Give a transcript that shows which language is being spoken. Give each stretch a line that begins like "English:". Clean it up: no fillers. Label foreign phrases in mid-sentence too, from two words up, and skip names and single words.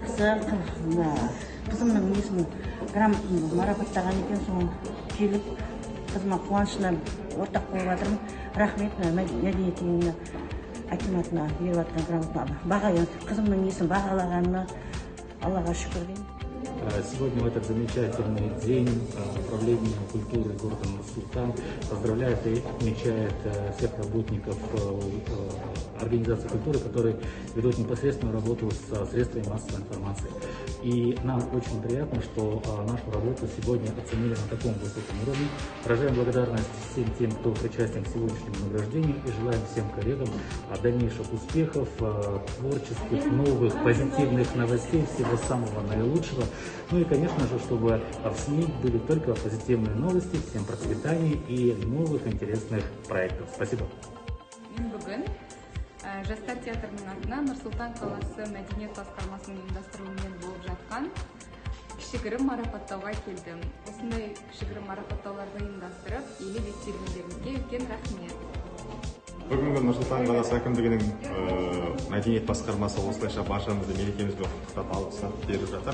Kazakh: Қызымның несін грамотаны марапаттаған екен, соң келіп қызыма қуанышына ортақ болып жатырмын. Рахмет мәдениет үйіне акиматына беріп жатқан грамотаны. Қызымның несін бағалағанына Аллаға шүкір деймін.
Russian: Сегодня в этот замечательный день управление культуры города Нур-Султан поздравляет и отмечает всех работников организации культуры, которые ведут непосредственную работу с средствами массовой информации. И нам очень приятно, что нашу работу сегодня оценили на таком высоком уровне. Выражаем благодарность всем тем, кто причастен к сегодняшнему награждению, и желаем всем коллегам дальнейших успехов, творческих, новых, позитивных новостей, всего самого наилучшего. Ну и, конечно же, чтобы в СМИ были только позитивные новости, всем процветания и новых интересных проектов. Спасибо.
Kazakh: Жастар театрының атынан Нұр-Сұлтан қаласы мәдениет басқармасының ұйымдастыруымен болып жатқан кішігірім марапаттауға келдім. Осындай кішігірім марапаттауларды ұйымдастырып, елеп естелігендеріңізге үлкен рахмет. Бүгінгі Нұр-Сұлтан қаласы әкімдігінің мәдениет басқармасы осылайша баршамызды мерекемізбен құттықтап алғыстар беріп жатыр.